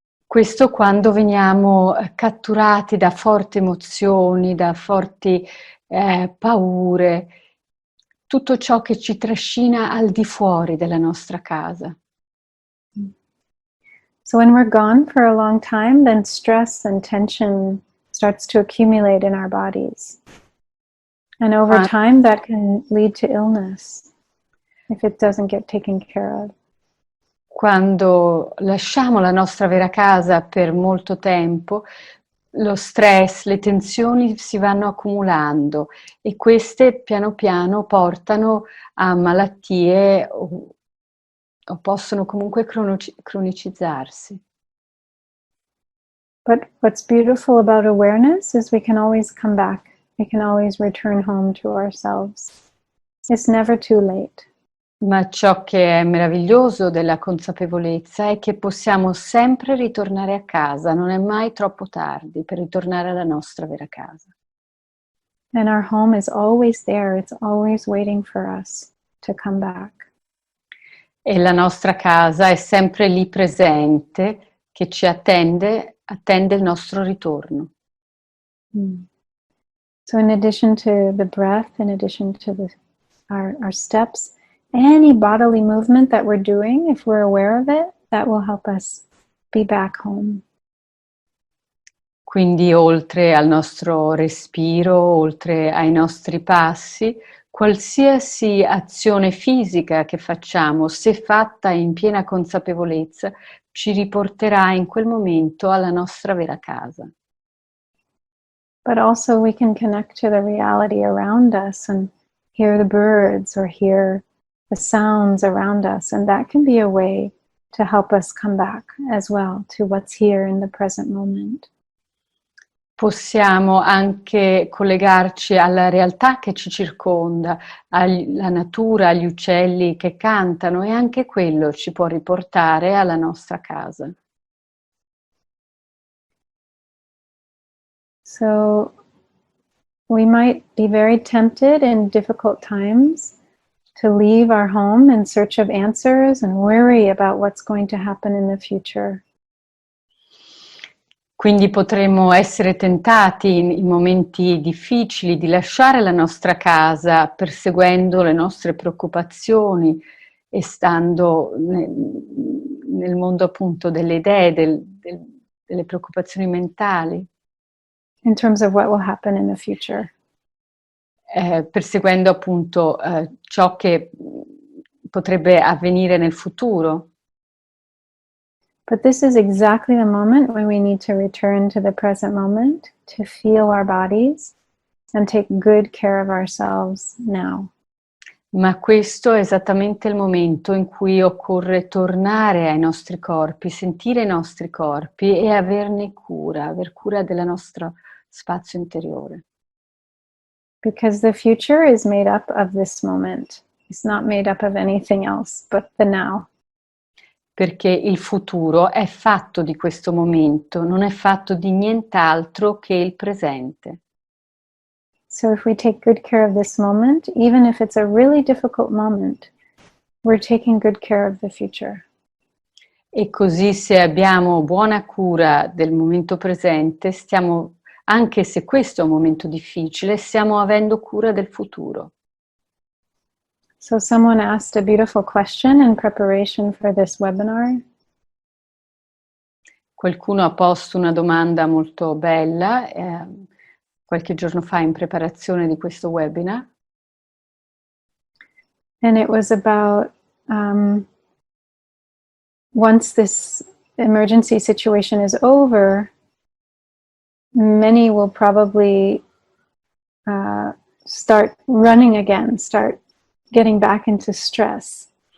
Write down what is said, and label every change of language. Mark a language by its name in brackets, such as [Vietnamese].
[Italian] Questo quando veniamo catturati da forti emozioni, da forti paure, tutto ciò che ci trascina al di fuori della nostra casa. [English] So when we're gone for a long time, then stress and tension starts to accumulate in our bodies. And over time, that can lead to illness if it doesn't get taken care of. [Italian] Quando lasciamo la nostra vera casa per molto tempo, lo stress, le tensioni si vanno accumulando e queste piano piano portano a malattie o possono comunque cronicizzarsi. [English] But what's beautiful about awareness is we can always come back. We can always return home to ourselves. It's never too late. [Italian] Ma ciò che è meraviglioso della consapevolezza è che possiamo sempre ritornare a casa, non è mai troppo tardi per ritornare alla nostra vera casa. [English] And our home is always there. It's always waiting for us to come back. [Italian] E la nostra casa è sempre lì presente, che ci attende il nostro ritorno. [English] So in addition to the breath, in addition to our steps, any bodily movement that we're doing, if we're aware of it, that will help us be back home. [Italian] Quindi oltre al nostro respiro, oltre ai nostri passi, qualsiasi azione fisica che facciamo, se fatta in piena consapevolezza, ci riporterà in quel momento alla nostra vera casa. [English] But also we can connect to the reality around us and hear the birds or hear the sounds around us, and that can be a way to help us come back as well to what's here in the present moment. [Italian] Possiamo anche collegarci alla realtà che ci circonda, alla natura, agli uccelli che cantano, e anche quello ci può riportare alla nostra casa. [English] So we might be very tempted in difficult times to leave our home in search of answers and worry about what's going to happen in the future. [Italian] Quindi potremmo essere tentati in momenti difficili di lasciare la nostra casa perseguendo le nostre preoccupazioni e stando nel mondo appunto delle idee, delle preoccupazioni mentali. [English] In terms of what will happen in the future. [Italian] Perseguendo appunto ciò che potrebbe avvenire nel futuro. [English] But this is exactly the moment when we need to return to the present moment, to feel our bodies and take good care of ourselves now. [Italian] Ma questo è esattamente il momento in cui occorre tornare ai nostri corpi, sentire i nostri corpi e averne cura, aver cura del nostro spazio interiore. [English] Because the future is made up of this moment. It's not made up of anything else but the now. [Italian] Perché il futuro è fatto di questo momento, non è fatto di nient'altro che il presente. [English] So if we take good care of this moment, even if it's a really difficult moment, we're taking good care of the future. [Italian] E così se abbiamo buona cura del momento presente, anche se questo è un momento difficile, stiamo avendo cura del futuro. [English] So someone asked a beautiful question in preparation for this webinar. [Italian] Qualcuno ha posto una domanda molto bella qualche giorno fa in preparazione di questo webinar. [English] And it was about once this emergency situation is over, many will probably start running again, start getting back into stress.